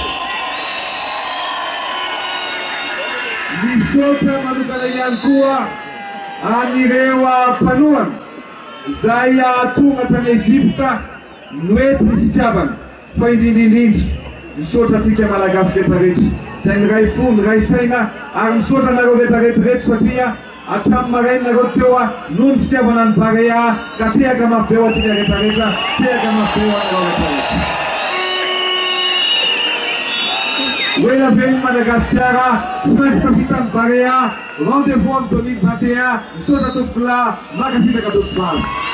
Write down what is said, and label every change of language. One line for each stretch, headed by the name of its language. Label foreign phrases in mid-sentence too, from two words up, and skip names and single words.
Malagasy: Misaotra manokana ihany koa anireo mpanohana izay tonga tany Ezipta noety ny fitiavana fa indrindrindrindra misaotra antsika malagasy rehetrarehetra izay ny ray fo ny ray saina ary misaotra nareo rehetrarehetrarehetra satria hatramin'ny maraina nareo teo noho ny fitiavana ny Barea ka tehaka mampibeo antsika rehetrarehetra, tehaka mampibeo anareo rehetrarehetra. Oela velony Madagasikara, tsy maintsy tafita ny Barea,
French: rendez-vous en 2021,
Malagasy: misaotra tompokila, makasitraka tompokala.